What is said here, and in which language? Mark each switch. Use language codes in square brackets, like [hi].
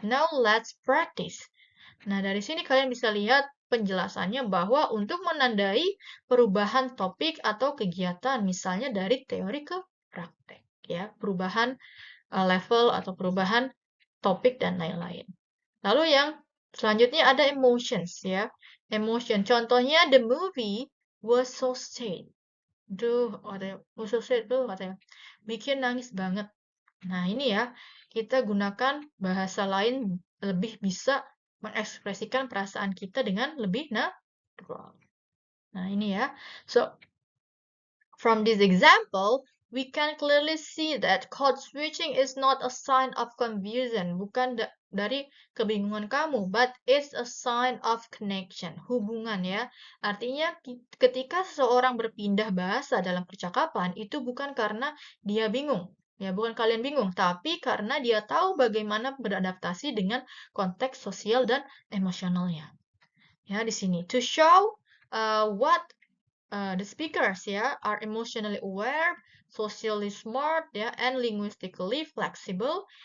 [en] Now let's practice. [id] Nah, dari sini kalian bisa lihat penjelasannya bahwa untuk menandai perubahan topik atau kegiatan, misalnya dari teori ke praktek, ya, perubahan level atau perubahan topik dan lain-lain. Lalu yang selanjutnya ada emotions, ya, emotion. [en] Contohnya, the movie was so sad. Duh, was so sad [id] tuh katanya, bikin nangis banget. Nah, ini ya, kita gunakan bahasa lain lebih bisa mengekspresikan perasaan kita dengan lebih natural. Nah, ini ya. [en] So, from this example, we can clearly see that code switching is not a sign of confusion, [id] bukan dari kebingungan kamu, [en] but it's a sign of connection, [id] hubungan ya. Artinya, ketika seseorang berpindah bahasa dalam percakapan, itu bukan karena dia bingung, ya, bukan kalian bingung, tapi karena dia tahu bagaimana beradaptasi dengan konteks sosial dan emosionalnya. Ya, di sini. [en] To show what the speakers ya are emotionally aware, socially smart ya, and linguistically flexible.